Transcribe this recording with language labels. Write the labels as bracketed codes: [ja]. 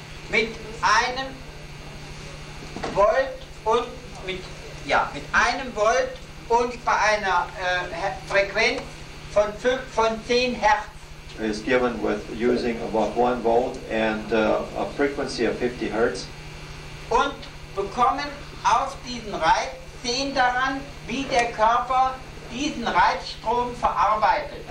[de] mit einem Volt mit einem Volt und bei einer Frequenz von 10 Hertz. [en] is given with using about 1 volt and a frequency of 50 hertz. [de] Und bekommen auf diesen Reiz, sehen daran, wie der Körper diesen Reizstrom verarbeitet.